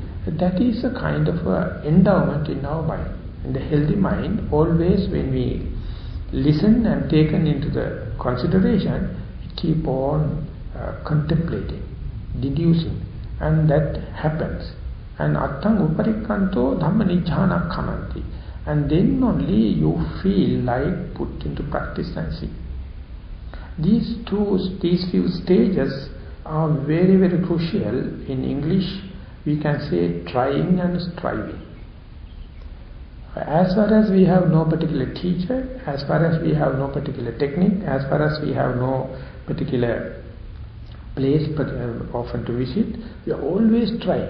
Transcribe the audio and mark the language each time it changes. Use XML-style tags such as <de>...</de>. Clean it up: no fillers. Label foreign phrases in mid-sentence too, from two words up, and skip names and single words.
<en>That is a kind of endowment in our mind. In the healthy mind, always when we listen and taken into the consideration, we keep on contemplating, deducing, and that happens.</en> <pi>And attang uparikkanto dhammanijjhana khamanti.</pi> <en>And then only you feel like put into practice and see. These few stages are very, very crucial. In English, we can say trying and striving. As far as we have no particular teacher, as far as we have no particular technique, as far as we have no particular place often to visit, we are always trying.</en>